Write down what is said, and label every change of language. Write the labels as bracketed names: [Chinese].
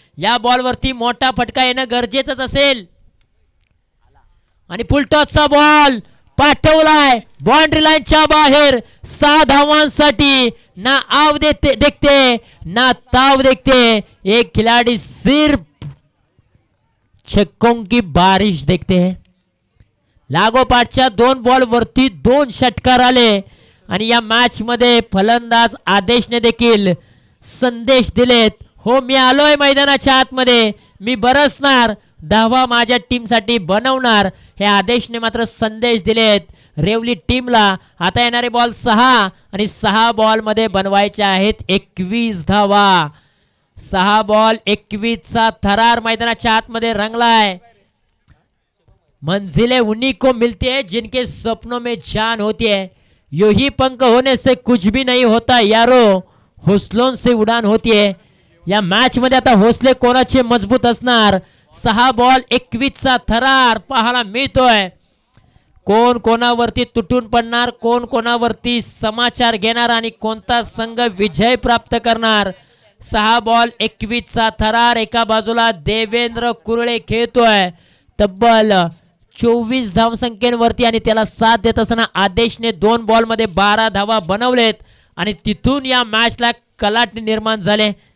[Marathi] या बॉलवरती मोठा फटका येणं गरजेचंच असेल. आणि फुलटॉसचा बॉल पाठवलाय बाउंड्री लाईनच्या बाहेर. [Hindi] 6 [Marathi] धावांसाठी [Hindi] ना आव देखते ना ताव देखते. एक खिलाड़ी सिर्फ छक्कों की बारिश देखते हैं. [Marathi] लागोपाठच्या 2 बॉल वरती 2 षटकार आले आणि या मॅच मध्ये फलंदाज आदेशने देखील संदेश दिलेत. हो, मी आलोय मैदानाच्या आतमध्ये, मी बरसणार, धावा माझ्या टीमसाठी बनवणार, हे आदेशने मात्र संदेश दिलेत रेवली टीमला. आता येणारे बॉल 6 आणि 6 बॉल मध्ये बनवायचे आहेत 21 धावा. 6 बॉल 21 चा थरार मैदानाच्या आतमध्ये रंगलाय. [Hindi] मंजिलें उन्हीं को मिलती है जिनके सपनों में जान होती है. यू ही पंख होने से कुछ भी नहीं होता यारो, हौसलों से उड़ान होती है. [Marathi] या मॅच मध्ये आता हौसले कोणाचे मजबूत असणार. 6 बॉल 21 चा थरार पाहायला मिळतोय. कोण कोणावरती तुटून पडणार, कोण कोणावरती समाचार घेणार आणि कोणता संघ विजय प्राप्त करणार. 6 बॉल 21 चा थरार. एका बाजूला देवेंद्र कुरळे खेळतोय तब्बल 24 धावसंख्येवरती आणि त्याला साथ देत असताना आदेशने 2 बॉल मध्ये 12 धावा बनवलेत आणि तिथून या मॅचला कलाटणी निर्माण झाले.